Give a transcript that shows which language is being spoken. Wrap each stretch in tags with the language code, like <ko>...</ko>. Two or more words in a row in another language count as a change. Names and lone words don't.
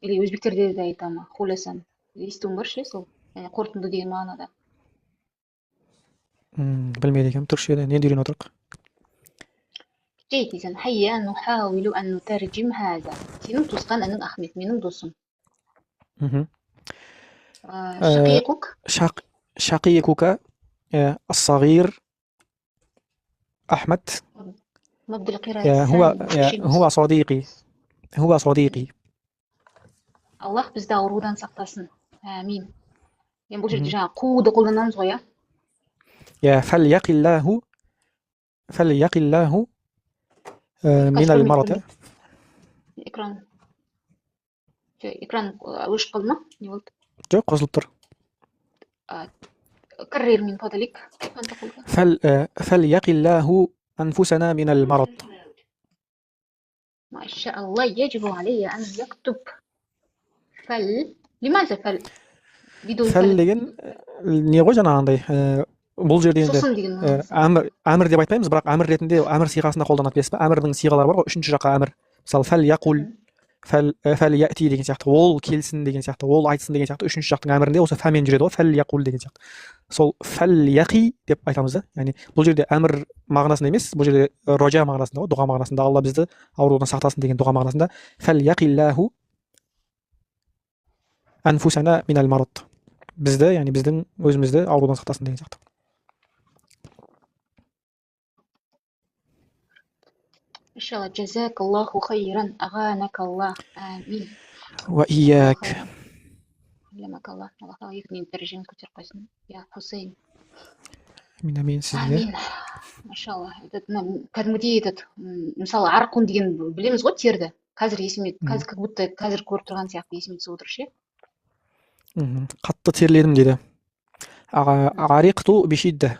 <kk>Или өзбектерде де айтады ма, хуласан. Естуім бар ше, сол. Қорытынды деген мағынада. Білмейді екенмін, түркшеде не үйреніп отырық?</kk> <ar>Жейді, هيا نحاول أن نترجم هذا.</ar> <kk>Сенің туысқан інің Ахмет, менің досым.</kk> <ar>شقيقك الصغير أحمد هو صديقي.</ar> <kk>Аллах бізді аурудан сақтасын. Амин. Мен бұл жерде жаңа қуды қолданамыз ғой,</kk> <ar>يا فليقل الله من المرض.</ar> <kk>Экран өшіп қалды ма? Не болды? жоқ, қосылып тұр.</kk> <ar>كرر من فضلك. فليقل الله أنفسنا من المرض. ما شاء الله. يجب علي أن يكتب لماذا بدون</ar> <kk>деген не ғой жаңағындай бұл жерде енді әмір деп айтпаймыз, бірақ әмір ретінде әмір сиғасында қолданады, білесіз бе? Әмірдің сиғалары бар ғой, үшінші жаққа әмір. мысалы фәльяқул, Мгм. фәльяти деген сияқты, ол келсін деген сияқты, ол айтсын деген сияқты үшінші жақтың әмірінде осы фәмен жүреді ғой, фәльяқул деген сияқты. Сол фәльяқи деп айтамыз да, яғни бұл жерде әмір мағынасында емес, бұл жерде ража мағынасында ғой, дұға мағынасында, алла бізді аурудан сақтасын деген дұға мағынасында.</kk> <ar>فليق الله أنفسنا من المرض,</ar> <kk>бізді, яғни біздің өзімізді аурудан сақтасын деген сияқты. Иншалла,</kk> <ar>جزاك الله خيرا، أغناك الله، آمين. وإياك.</ar> <kk>Аллах тағала екінің дәрежені көтеріп қойсын. Я Хусейн. Амин сізге. Амин. Машалла. Кәдімгідей мысалы арқун деген білеміз ғой терді. Қазір есіме, қазір</kk> <ru>как будто</ru> <kk>қазір көріп тұрған сияқты есіме түсіп отыр ше. Қатты терледім дейді.</kk> <ar>عرقت بشدة.</ar>